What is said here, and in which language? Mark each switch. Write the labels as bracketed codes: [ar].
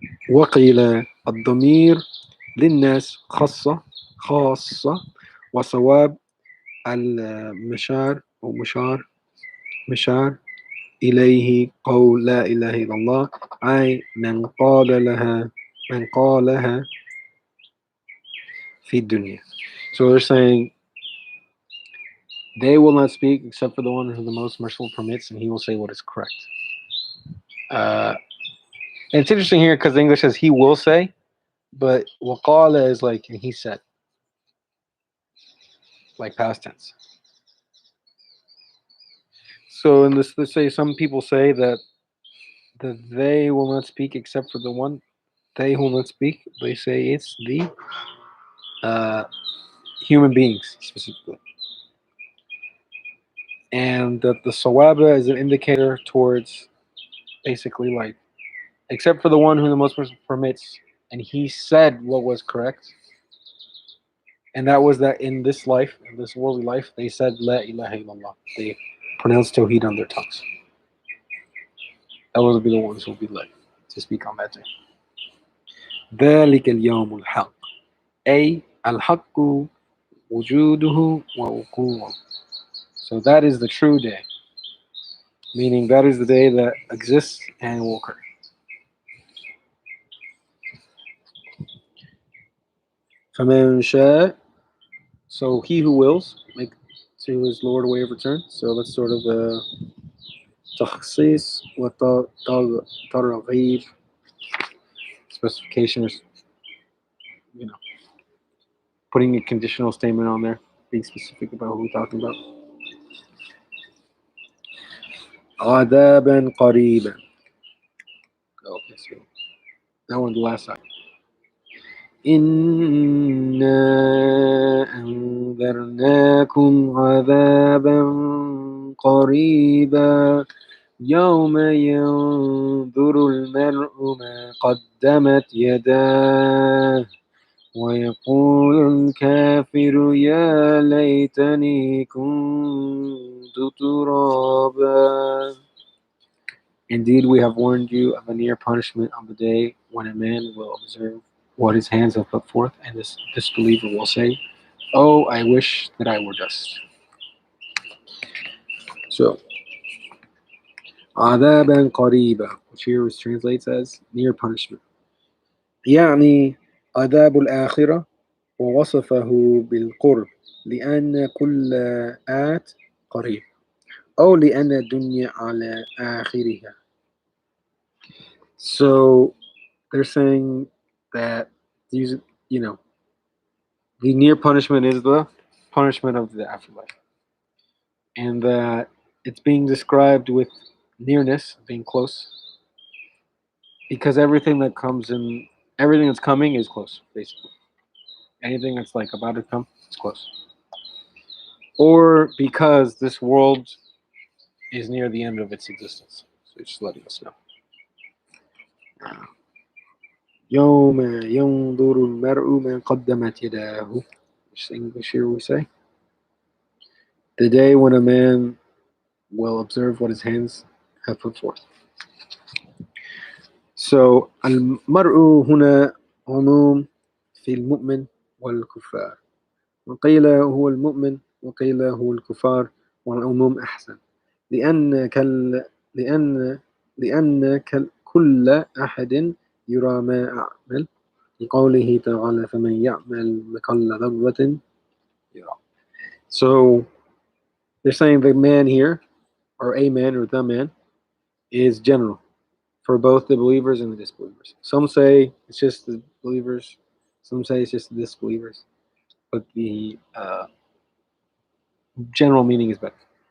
[ar] وقيل الضمير للناس خاصة وصواب المشار أو مشار إليه قول لا إله إلا الله أي من قالها في الدنيا. [en] So they're saying they will not speak except for the one who the most merciful permits, and he will say what is correct. And it's interesting here because the English says he will say, but waqala is like and he said, like past tense. So in this, let's say some people say that they will not speak except for the one. They will not speak. They say it's the human beings specifically, and that the sawaba is an indicator towards basically like except for the one who the most permits, and he said what was correct, and that was that in this life, in this worldly life, they said La ilaha illallah. They pronounced Tawheed on their tongues. That will be the ones who will be led to speak on that day. [ar] ذلك اليوم الحق أي الحق وجوده ووقوعه. [en] So that is the true day, meaning that is the day that exists and will occur. [ar] فمن شاء, [en] so he who wills, make to his Lord a way of return. So that's sort of a [ar] تخصيص وترغيب, [en] specification, is, you know, putting a conditional statement on there, being specific about who we're talking about. [ar] عذابا قريبا. [en] Okay, so that one, the last side. [ar] إنا أنذرناكم عذابا قريبا يوم ينظر المرء ما قدمت يداه ويقول الكافر يا ليتني كنت ترابا. [en] Indeed, we have warned you of a near punishment on the day when a man will observe what his hands have put forth, and this disbeliever will say, "Oh, I wish that I were dust." So, [ar] عذابا قريبا, [en] which here translates as near punishment. [ar] يعني عذاب الآخرة ووصفه بالقرب لأن كل آت قريب أو لأن الدنيا على آخرها. [en] So they're saying that these, you know, the near punishment is the punishment of the afterlife, and that it's being described with nearness, being close, because everything that comes in, everything that's coming is close, basically. Anything that's like about to come, it's close. Or because this world is near the end of its existence. So it's just letting us know. [ar] يوم ينظر المرء ما قدمت يداه, [en] which English here we say. The day when a man will observe what his hands have put forth. [ar] So المرء هنا عموم في المؤمن والكفار. وقيل هو المؤمن وقيل هو الكفار, والعموم أحسن لأن كل أحد يرى ما أعمل لقوله تعالى فمن يعمل مثقال ذرة يرى. [en] So they're saying the man here, or a man or the man, is general for both the believers and the disbelievers. Some say it's just the believers, some say it's just the disbelievers, but the general meaning is better.